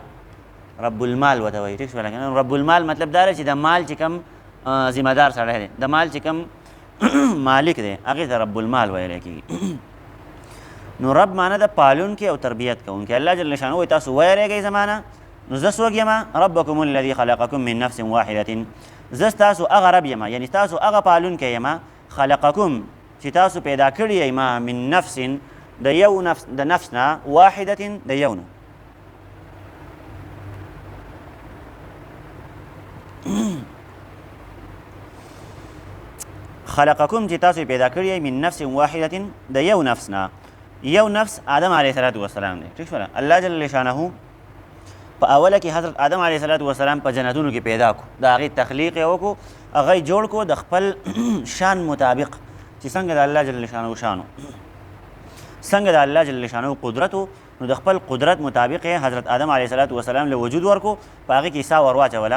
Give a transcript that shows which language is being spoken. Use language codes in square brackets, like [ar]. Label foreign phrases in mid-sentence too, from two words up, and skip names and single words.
[ar] رب المال [ps] ورته وایي. ټیک شوله که نه؟ [ar] رب المال [ps] مطلب دا دی چې د مال چې کوم ذمه دار سړی دی، د مال چې کوم مالک دی، هغې ته [ar] رب المال [ps] ویلی کېږي. نو رب معنی د پالونکی او تربیت کوونکی. الله [ar] جل شانه [ps] وایي تاسو ویریږئ زما نه. نو زه څوک یم؟ [ar] ربکم الذي خلقکم من نفس واحدة. [ps] زه ستاسو هغه رب یم، یعنې ستاسو هغه پالونکی یم. خلقکم چې تاسو پیدا کړي یې ما [ar] من نفس [ps] د یو نفس، د نفس نه، واحدة د یو نه. خلقکم چې تاسو پیدا کړی یې [ar] من نفس واحدة [ps] د یو نفس نه. یو نفس آدم [ar] علیه السلام [ps] دی. ټیک شوله؟ الله [ar] جل شانه [ps] په اوله کې حضرت آدم [ar] علیه السلام [ps] په جنتونو کې پیدا کو، د هغې تخلیق یې وکړو، هغه یې جوړ کو د خپل شان مطابق چې څنګه د الله [ar] جل شانه [ps] شانو، څنګه د الله [ar] جل شانه [ps] قدرت و، نو د خپل قدرت مطابق یې حضرت آدم [ar] علیه السلام [ps] له وجود ورکو، په هغې کې ساه ور واچوله.